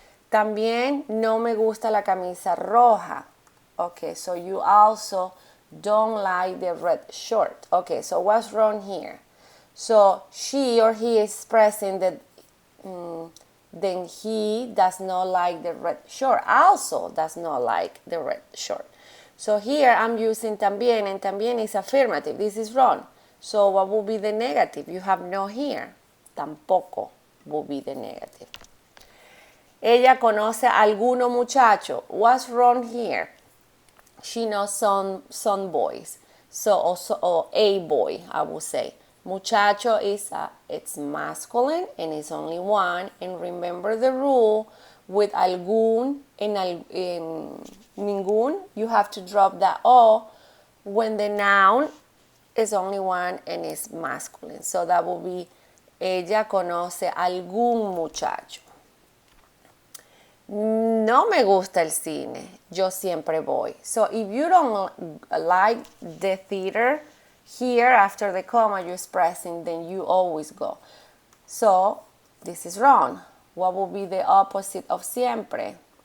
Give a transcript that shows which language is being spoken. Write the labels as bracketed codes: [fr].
[es] También no me gusta la camisa roja. [en] Okay, so you also don't like the red shirt. Okay, so what's wrong here? So she or he is expressing that then he does not like the red shirt. Also does not like the red shirt. So here I'm using también, and también is affirmative. This is wrong. So what will be the negative? You have no here. Tampoco will be the negative. [es] Ella conoce a alguno muchacho. [en] What's wrong here? She knows some boys. So a boy, I will say. Muchacho it's masculine and it's only one. And remember the rule with algún and ningún, you have to drop that o when the noun is only one and is masculine. So that will be [es] ella conoce algún muchacho. No me gusta el cine. Yo siempre voy. [en] So if you don't like the theater, here after the comma you're expressing, then you always go. So this is wrong. What will be the opposite of siempre?